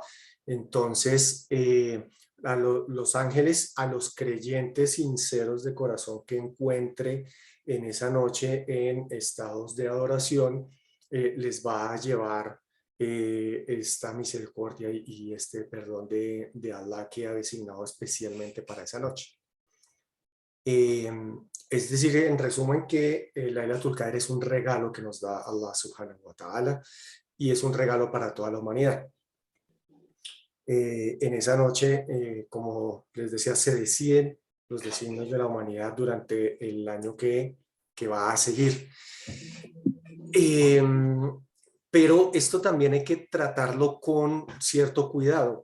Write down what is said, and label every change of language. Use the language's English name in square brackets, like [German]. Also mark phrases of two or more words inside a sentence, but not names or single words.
[Spanish] Entonces, los ángeles, a los creyentes sinceros de corazón que encuentre en esa noche en estados de adoración, les va a llevar esta misericordia y este perdón de Allah que ha designado especialmente para esa noche. Eh, es decir, en resumen, que Laylatul Qadr es un regalo que nos da Allah [Arabic] سبحانه وتعالى [Spanish] y es un regalo para toda la humanidad. En esa noche, como les decía, se deciden los designios de la humanidad durante el año que va a seguir. Eh, pero esto también hay que tratarlo con cierto cuidado.